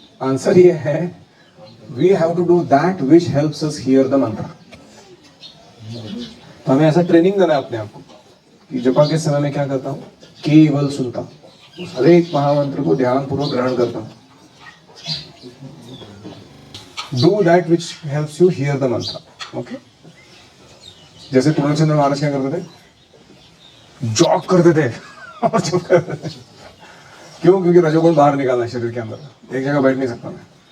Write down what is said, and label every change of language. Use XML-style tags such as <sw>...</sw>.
<hi>Answer ये है,</hi> <en>we have to do that which helps us hear the mantra।</en> <hi>तो हमें ऐसा ट्रेनिंग देना है अपने आप को कि जपा के समय में क्या करता हूँ, केवल सुनता हूँ, हर एक महामंत्र को ध्यान पूर्वक ग्रहण करता हूँ।</hi> <en>Do that which helps you hear the mantra, okay?</en> <hi>जैसे पूर्णचंद्र महाराज क्या करते थे? जॉग करते थे और जप करते थे। क्यों? क्योंकि रजोगुण बाहर निकालना है शरीर के अंदर, एक जगह बैठ नहीं सकता मैं।</hi>